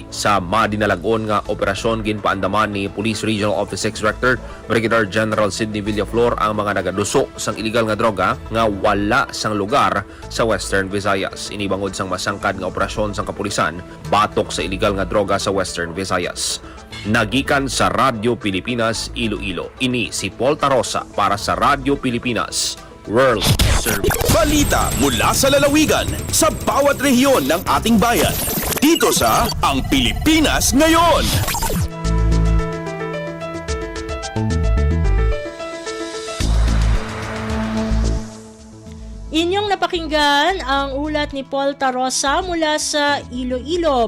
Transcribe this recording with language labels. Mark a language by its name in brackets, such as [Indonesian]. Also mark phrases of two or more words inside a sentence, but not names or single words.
[Hiligaynon] Sa madinalagon nga operasyon ginpaandaman ni Police Regional Office Director Brigadier General Sidney Villaflor ang mga nagaduso sang iligal nga droga nga wala sang lugar sa Western Visayas. Inibangod sang masangkad nga operasyon sang kapulisan batok sa iligal nga droga sa Western Visayas. Nagikan sa Radyo Pilipinas Iloilo. Ini si Paul Tarosa para sa Radyo Pilipinas World Service. [Filipino] Balita mula sa lalawigan sa bawat rehiyon ng ating bayan. Dito sa Ang Pilipinas Ngayon. Inyong napakinggan ang ulat ni Paul Tarosa mula sa Iloilo.